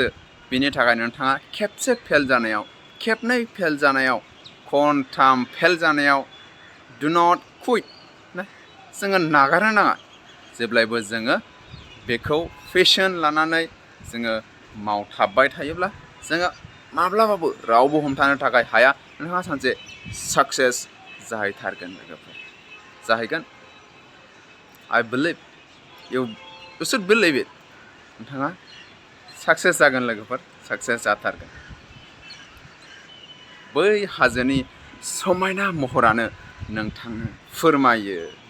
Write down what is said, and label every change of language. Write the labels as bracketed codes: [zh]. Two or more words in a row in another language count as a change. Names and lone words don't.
[brx] बेनि थाखाय नोंथाङा खेबसे फेल जानायाव, खेबनै फेल जानायाव, खनथाम फेल जानायाव [en] do not quit [brx] ना, जोङो नागारनो नाङा। जेब्लायबो जोङो बेखौ पेशन लानानै जोङो मावथाबबाय थायोब्ला जोङो माब्लाबाबो रावबो हमथानो थाखाय हाया। नोंथाङा सानसे साक्सेस जाहैथारगोन लोगोफोर, जाहैगोन। [en] I believe you should believe it. [brx] नोंथाङा साक्सेस जागोन लोगोफोर, साक्सेस जाथारगोन। बै हाजोनि समायना महरानो नोंथांनो फोरमायो